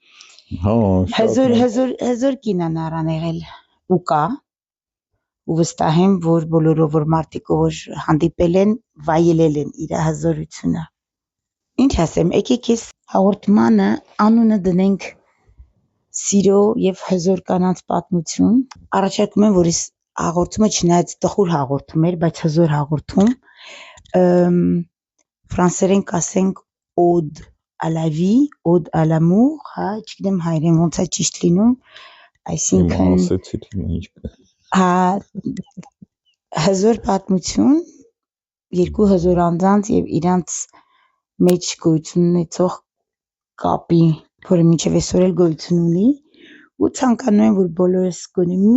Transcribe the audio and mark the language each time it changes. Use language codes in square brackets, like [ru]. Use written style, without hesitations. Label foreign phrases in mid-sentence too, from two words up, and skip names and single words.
[hy] հզոր կինան առան եղել ու կա ու վստահ եմ, որ բոլորով որ մարդիկ որ հանդիպել են, վայելել են իր հզորությունը։ Ինչ ասեմ, եկեք ես հաղորդմանը անունը դնենք սիրո եւ հզոր կանանց պատմություն։ Առաջարկում եմ, որ ես հաղորդումը չնայած տխուր հաղորդում էր, բայց հզոր հաղորդում, ֆրանսերեն կասենք [fr] Ode à la vie, Ode à l'amour, [hy] հա, չգիտեմ հայերեն ոնց է ճիշտ լինում, այսինքն հա հզոր պատմություն, երկու հզոր անձանց եւ իրանց մեջ գոյություն ունեցող կապի, որը մինչև այսօր էլ գոյություն ունի, ու ցանկանում եմ, որ բոլորս գոնե